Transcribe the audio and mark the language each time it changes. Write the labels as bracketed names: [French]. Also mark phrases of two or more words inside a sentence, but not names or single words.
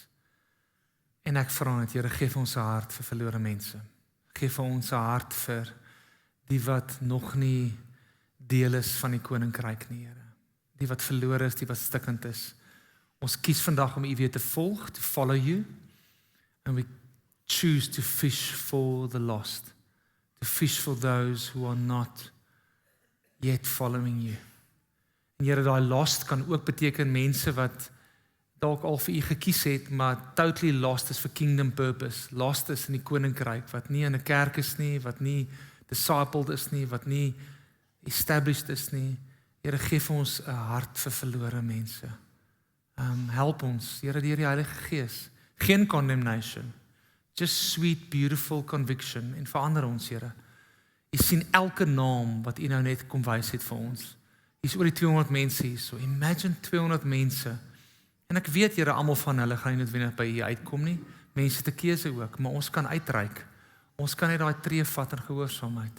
[Afrikaans] En ek vra net, Here, gee vir ons 'n hart vir verlore mense. Gee vir ons 'n hart vir die wat nog nie deel is van die koninkryk nie, Here. Die wat verlore is, die wat stikkend is. Ons kies vandag om U weer te volg, [English] to follow you, and we choose to fish for the lost, to fish for those who are not yet following you. [Afrikaans] En Here, daai lost kan ook beteken mense wat dalk al vir U gekies het, maar [English] totally lost [Afrikaans] is vir [English] kingdom purpose, [Afrikaans] lost is in die koninkryk, wat nie in 'n kerk is nie, wat nie discipled is nie, wat nie established is nie. Here, gee vir ons 'n hart vir verlore mense. Help ons, Here, deur die Heilige Gees. [English] Geen condemnation, just sweet, beautiful conviction, [Afrikaans] en verander ons, Here. U sien elke naam wat U nou net kom wys het vir ons. Hier's oor die 200 mense hier, so imagine 200 mense. En ek weet, Here, almal van hulle gaan nie noodwendig by U uitkom nie. Mense te keuse ook, maar ons kan uitreik. Ons kan net daai tree vat in gehoorsaamheid.